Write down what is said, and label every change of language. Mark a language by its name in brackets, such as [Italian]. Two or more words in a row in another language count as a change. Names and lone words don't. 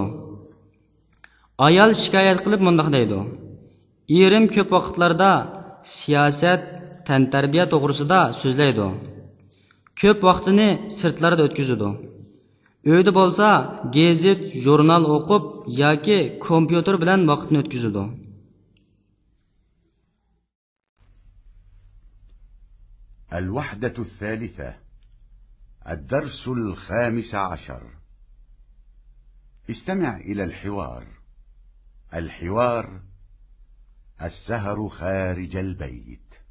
[Uzbek] Ayol shikoyat qilib mundaq deydi: erim ko'p vaqtlarda siyosat, tantarbiya to'g'risida so'zlaydi. Ko'p vaqtini sirtlarda o'tkazadi. Uyda bo'lsa, gazet, jurnal o'qib yoki kompyuter bilan vaqtini o'tkazadi. [Arabic] الوحدة الثالثة. الدرس 15. استمع إلى الحوار. الحوار: السهر خارج البيت.